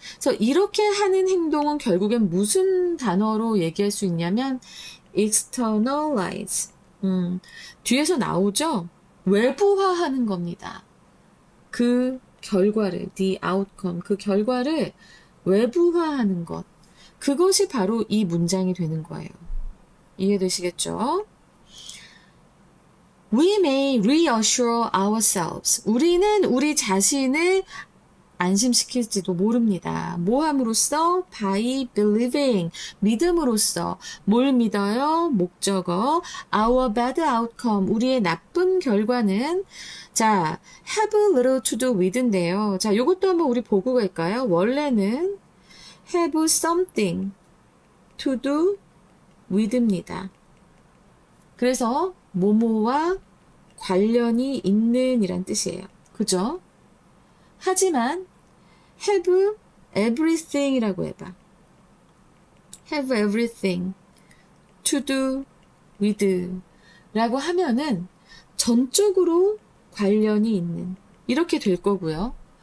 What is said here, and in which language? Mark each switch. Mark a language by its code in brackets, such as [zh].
[ko] 그래서 이렇게 하는 행동은 결국엔 무슨 단어로 얘기할 수 있냐면 externalize. 뒤에서 나오죠? 외부화하는 겁니다. 그 결과를, [en] the outcome, [ko] 그 결과를 외부화하는 것. 그것이 바로 이 문장이 되는 거예요. 이해되시겠죠? [en] We may reassure ourselves. [ko] 우리는 우리 자신을 안심시킬지도 모릅니다. 뭐 함으로써? [en] By believing. [ko] 믿음으로써. 뭘 믿어요? 목적어. [en] Our bad outcome. [ko] 우리의 나쁜 결과는 자, [en] have little to do with [ko] 인데요. 자, 요것도 한번 우리 보고 갈까요? 원래는 [en] have something to do with [ko] 입니다. 그래서 뭐뭐와 관련이 있는 이란 뜻이에요. 그죠? 하지만 [en] have everything [ko] 이라고 해봐. [en] have everything to do with [ko] 라고 하면은 전적으로 관련이 있는 이렇게 될 거고요.